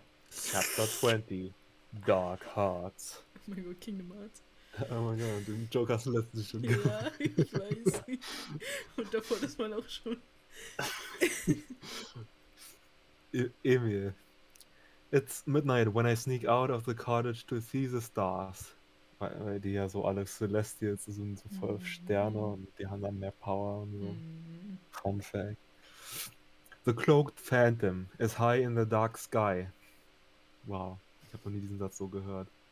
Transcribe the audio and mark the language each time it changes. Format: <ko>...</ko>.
<en>Chapter 20. Dark Hearts.</en> <de>Oh mein Gott, Kingdom Hearts. Oh mein Gott, den Joke hast du letztens schon Ja, ich weiß. Und davor das mal auch schon.</de> <en>Emil. It's midnight when I sneak out of the cottage to see the stars.</en> <de>weil die ja so alle Celestials sind, so voll Sterne und die haben dann mehr Power und so.</de> <en>Fun Fact. The cloaked phantom is high in the dark sky.</en> <de>Wow, ich habe noch nie diesen Satz so gehört.</de>